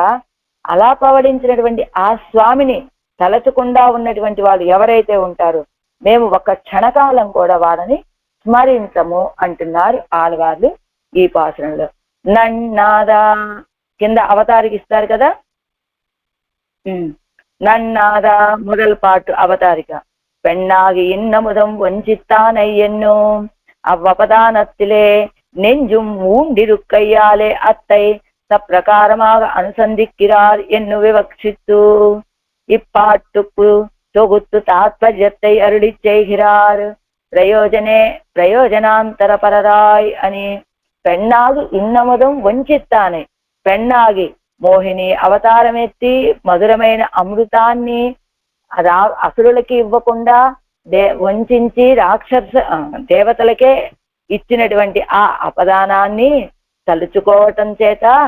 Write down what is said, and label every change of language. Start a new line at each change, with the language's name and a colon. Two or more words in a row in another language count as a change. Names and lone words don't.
Telugu: అలా పవడించినటువంటి ఆ స్వామిని తలచకుండా ఉన్నటువంటి వాళ్ళు ఎవరైతే ఉంటారో మేము ఒక్క క్షణకాలం కూడా వారిని స్మరించము అంటున్నారు ఆళ్వార్లు ఈ పాసురంలో. నన్నాదా కింద అవతారికి ఇస్తారు కదా, నన్నాదా మొదలు పాటు అవతారిక.
Tamil: பெண்ணாகி இன்னமுதம் வஞ்சித்தானை என்னும் அவ்வபதானத்திலே நெஞ்சும் ஊண்டிருக்கையாலே அத்தை சப்பிரகாரமாக அனுசந்திக்கிறார் என்று விவக்ஷித்து இப்பாட்டுக்கு தொகுத்து தாத்பர்யத்தை அருளி செய்கிறார்.
Telugu: ప్రయోజనాంతరపరరాయ్ అని
Tamil: பெண்ணாகி இன்னமுதம் வஞ்சித்தானே,
Telugu: పెన్నాగి మోహిని అవతారమెత్తి మధురమైన అమృతాన్ని అసురులకి ఇవ్వకుండా వంచి దేవతలకే ఇచ్చినటువంటి ఆ అపదానాన్ని తలుచుకోవటం చేత